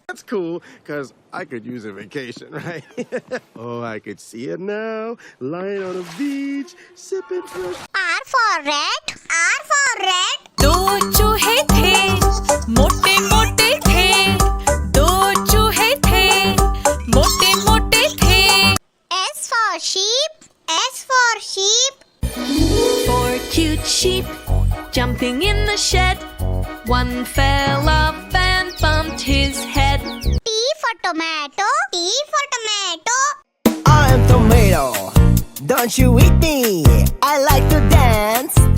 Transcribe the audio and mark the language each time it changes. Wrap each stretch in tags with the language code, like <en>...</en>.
<en>That's cool, because I could use a vacation, right? Oh, I could see it now. Lying on a beach, sipping fresh. R for rat, R for rat.</en> <hi>दो चूहे थे मोटे मोटे थे दो चूहे थे मोटे मोटे थे</hi> <en>S for sheep, S for sheep. 4 cute sheep jumping in the shed. One fell off and bumped his head. T for tomato, T for tomato. I am tomato. Don't you eat me. I like to dance.</en>